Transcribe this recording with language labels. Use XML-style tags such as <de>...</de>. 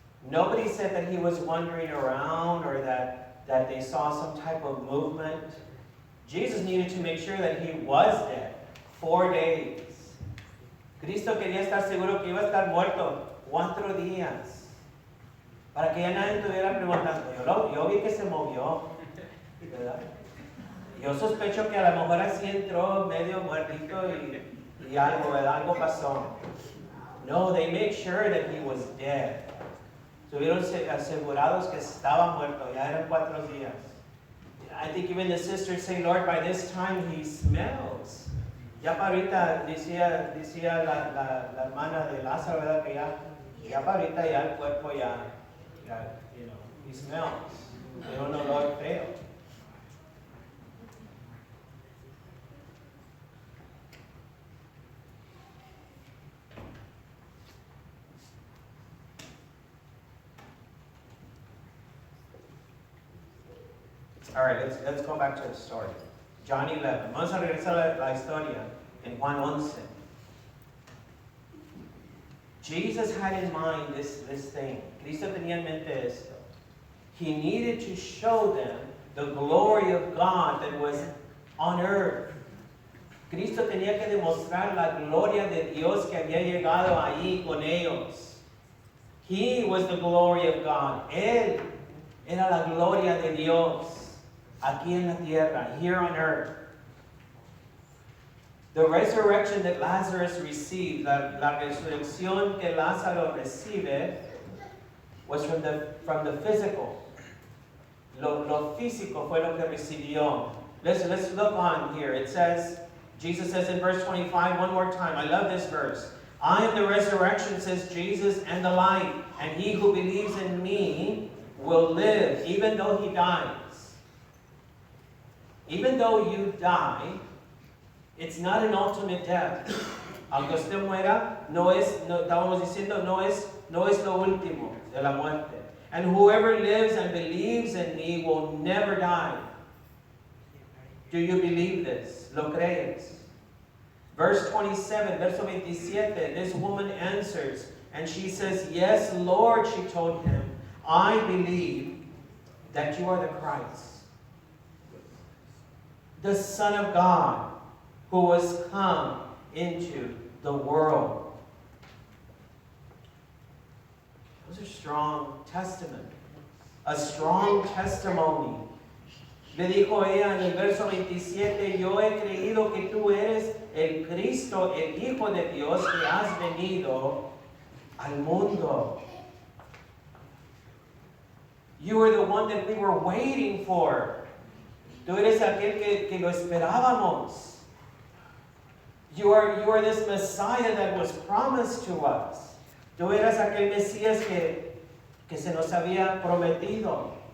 <en>Nobody said that he was wandering around or that they saw some type of movement. Jesus needed to make sure that he was dead. 4 days.</en> <es>Cristo quería estar seguro que iba a estar muerto 4 días. Para que ya nadie estuviera preguntando. Yo vi que se movió. ¿Verdad? Yo sospecho que a lo mejor así entró medio muertito y algo, ¿verdad? Algo pasó.</es> <en>No, they made sure that he was dead.</en> <es>Estuvieron asegurados que estaba muerto. Ya eran 4 días.</es> <en>I think even the sisters say, Lord, by this time he smells.</en> <es>Ya para ahorita decía la hermana de Lázaro, ¿verdad? Que ya para ahorita ya el cuerpo ya,</es> <en>you know, he smells.</en> <es>Tiene un olor feo.</es> <en>All right, let's go back to the story. John 11.</en> <es>Vamos a regresar a la historia en Juan 11.</es> <en>Jesus had in mind this thing.</en> <es>Cristo tenía en mente esto.</es> <en>He needed to show them the glory of God that was on earth.</en> <es>Cristo tenía que demostrar la gloria de Dios que había llegado ahí con ellos.</es> <en>He was the glory of God.</en> <es>Él era la gloria de Dios aquí en la tierra,</es> <en>here on earth. The resurrection that Lazarus received,</en> <es>la resurrección que Lázaro recibe,</es> <en>was from the physical.</en> <es>Lo físico fue lo que recibió.</es> <en>Let's look on here. It says, Jesus says in verse 25, one more time. I love this verse. I am the resurrection, says Jesus, and the life. And he who believes in me will live, even though he dies. Even though you die, it's not an ultimate death.</en> <es>Aunque usted muera, estábamos diciendo, no es lo último de la muerte.</es> <en>And whoever lives and believes in me will never die. Do you believe this?</en> <es>¿Lo crees?</es> <en>Verse 27,</en> <es>verso 27,</es> <en>this woman answers, and she says, yes, Lord, she told him, I believe that you are the Christ, the Son of God, who was come into the world. Those are strong testaments. A strong testimony.</en> <es>Le dijo ella en el verso 27, yo he creído que tú eres el Cristo, el Hijo de Dios, que has venido al mundo.</es> <en>You are the one that we were waiting for.</en> <es>Tú eres aquel que lo esperábamos.</es> <en>You are this Messiah that was promised to us.</en> <es>Tú eras aquel Mesías que se nos había prometido.</es>